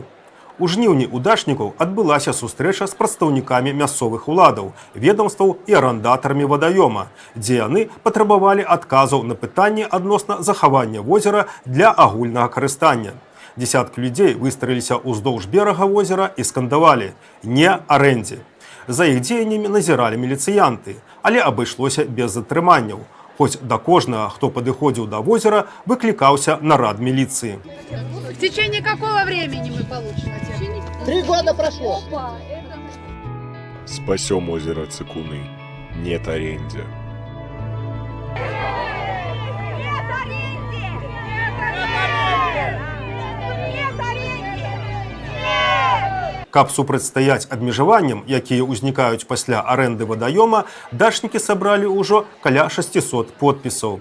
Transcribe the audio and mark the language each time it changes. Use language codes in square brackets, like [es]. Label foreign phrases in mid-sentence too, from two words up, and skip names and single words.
[be] У жніўні ў дачнікаў адбылася сустрэча з прадстаўнікамі мясцовых уладаў, ведомстваў і арандатарамі вадаёма, дзе яны патрабавалі адказаў на пытанні адносна захавання возера для агульнага карыстання. Десяткі людзей выстраіліся ўздоўж берага возера і скандавалі «Не арэндзе». За іх дзеяннямі назіралі міліцыянты, але абышлося без затрыманняў. Хоць да кожнага, хто падыходзіў да возера, выклікаўся нарад міліцыі. [ru] В течение какого времени мы получим? 3 года прошло. Спасем озеро Цикуны. Нет аренде. [be] Каб супрацьстаяць абмежаванням, якія ўзнікаюць пасля арэнды вадаёма, дачнікі сабралі ўжо каля 600 подпісаў.